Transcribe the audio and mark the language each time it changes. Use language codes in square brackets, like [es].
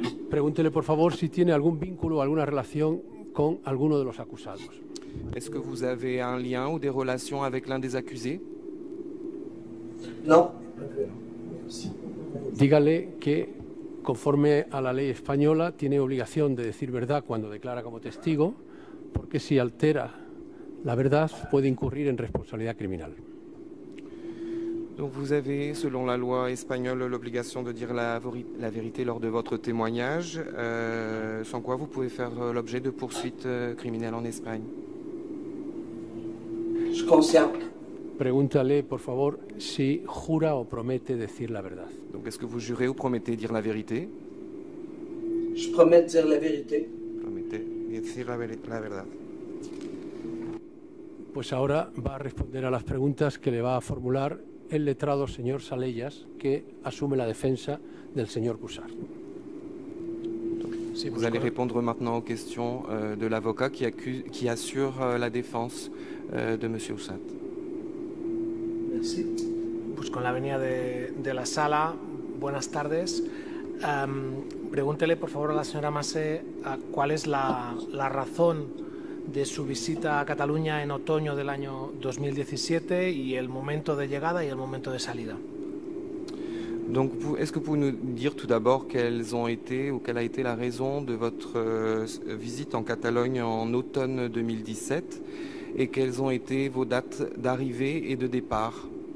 [es] Pregúntele, por favor, si tiene algún vínculo o alguna relación con alguno de los acusados. [fr] Est-ce que vous avez un lien ou des relations avec l'un des accusés? Non. [es] Dígale que, conforme a la ley española, tiene obligación de decir verdad cuando declara como testigo, porque si altera la verdad puede incurrir en responsabilidad criminal. [fr] Donc vous avez, selon la loi espagnole, l'obligation de dire la vérité lors de votre témoignage, sans quoi vous pouvez faire l'objet de poursuites criminelles en Espagne. Je consciente. [es] Pregúntale, por favor, si jura o promete decir la verdad. [fr] Donc est-ce que vous jurez ou promettez dire la vérité? Je promets de dire la vérité. Promettez [es] decir la verdad. Pues ahora va a responder a las preguntas que le va a formular el letrado señor Salellas, que asume la defensa del señor Cuixart. Sí, [fr] vous allez répondre maintenant aux questions de l'avocat qui assure la défense de M. Cuixart. Merci. [es] Pues con la venia de la sala, buenas tardes. Pregúntele, por favor, a la señora Massé cuál es la razón de su visita a Cataluña en otoño del año 2017 y el momento de llegada y el momento de salida. [fr] Donc, est-ce que vous pouvez nous dire tout d'abord quelle a été la raison de votre visite en Catalogne en automne 2017 et quelles ont été vos dates d'arrivée et de départ?